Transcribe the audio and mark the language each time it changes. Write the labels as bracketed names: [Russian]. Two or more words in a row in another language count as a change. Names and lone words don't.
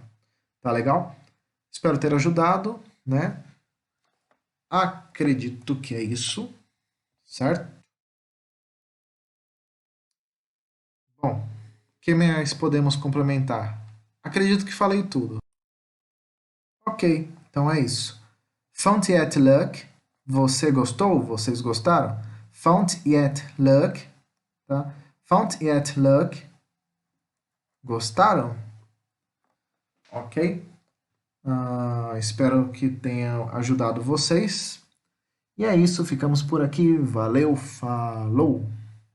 [Portuguese] Tá legal? Espero ter ajudado, né? Acredito que é isso, certo? Bom, o que mais podemos complementar? Acredito que falei tudo. Ok, então é isso. [Dutch] Vond je het leuk? [Portuguese] Você gostou? Vocês gostaram? [Dutch] Vond je het leuk? Tá? Vond je het leuk? [Portuguese] Gostaram? Ok? Espero que tenha ajudado vocês. E é isso, ficamos por aqui. Valeu, falou!